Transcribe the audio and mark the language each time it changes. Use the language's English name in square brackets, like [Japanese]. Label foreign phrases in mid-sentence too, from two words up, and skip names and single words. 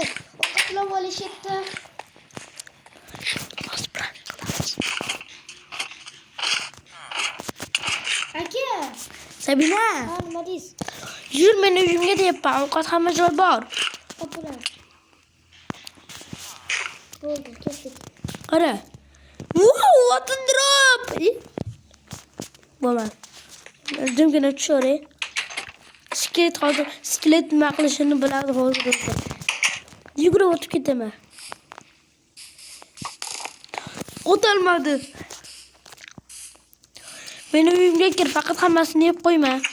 [Uzbek] Ovqatlab olishyapti. Aka, Sabina, nima deysiz? yur meni uyimga deyapman. Ovqat hamma joy bor. Opalar. Bo'ldi, ketdik. Qara. [English] Wow, what a drop! [Uzbek] Bo'lmadi. Jimgina tushore. Skelet nima qilishini biladi hozir. Yugurib o'tib ketaman. O'tolmadi. Meni uyimga kir, faqat hammasini yeb qo'yma.